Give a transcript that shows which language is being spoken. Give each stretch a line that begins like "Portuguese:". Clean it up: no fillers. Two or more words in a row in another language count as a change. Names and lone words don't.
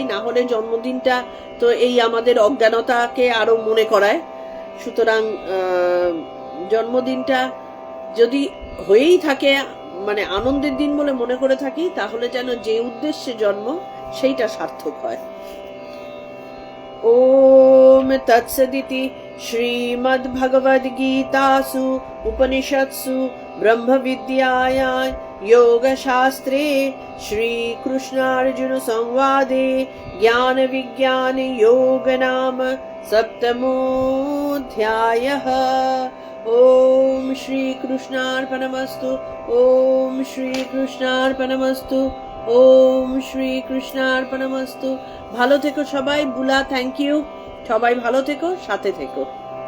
Bangla: না হলে জন্মদিনটা তো এই আমাদের অজ্ঞানতাকে আরো মনে করায়। সুতরাং জন্মদিনটা যদি হয়েই থাকে মানে আনন্দের দিন বলে মনে করে থাকি, তাহলে যেন যে উদ্দেশ্যে জন্ম সেইটা সার্থক হয়।
Sanskrit: ओम तत्सदिति श्रीमद्भगवद्गीतासु उपनिषत्सु ब्रह्मविद्यायां योगशास्त्रे श्रीकृष्णार्जुन संवादे ज्ञानविज्ञान योग नाम सप्तमोऽध्यायः। ओम श्रीकृष्णार्पणमस्तु, ओम श्रीकृष्णार्पणमस्तु, ओम श्रीकृष्णार्पणमस्तु।
Bangla: ভালো থেকো সবাই। বুলা,
English: thank you.
Bangla: সবাই ভালো থেকো, সাথে থেকো।